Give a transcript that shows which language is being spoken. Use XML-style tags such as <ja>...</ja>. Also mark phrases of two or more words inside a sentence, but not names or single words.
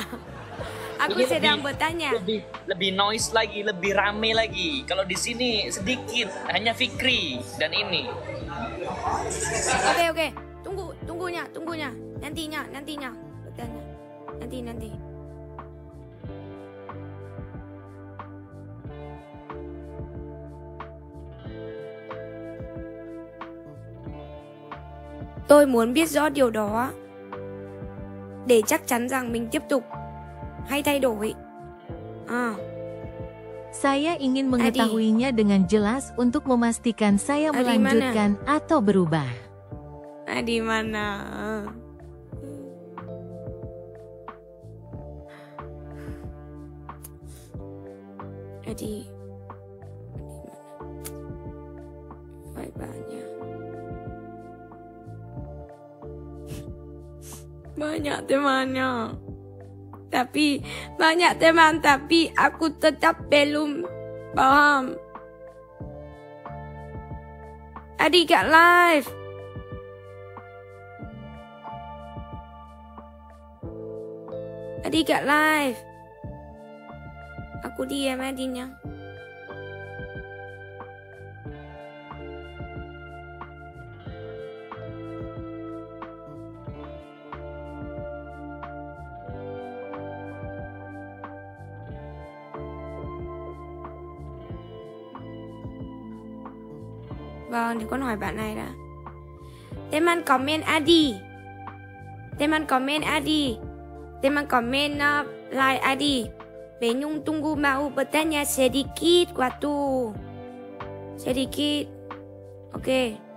<id>Aku Ini sedang bertanya. Lebih noise lagi, lebih rame lagi. Kalau di sini sedikit, hanya Fikri dan ini. Oke. Tunggunya. Nantinya. Bertanya. Nanti.</id> <vi>Tôi muốn biết rõ điều đó để chắc chắn rằng mình tiếp tục hay thay đổi.</vi> <id>Saya ingin mengetahuinya dengan jelas untuk memastikan saya Adi melanjutkan atau berubah. Di mana? Adi. Banyak. Banyak temannya. Tapi banyak teman, tapi aku tetap belum paham.</id> <en>Adi got live. Adi got live.</en> <id>Aku diam Adinya.</id> <vi>Vâng, thì con hỏi bạn này đã.</vi> <id>Teman comment Adi. Teman</id> <en>comment like</en> <id>Adi. Benyung tunggu mau bertanya sedikit waktu. Sedikit. Oke.</id>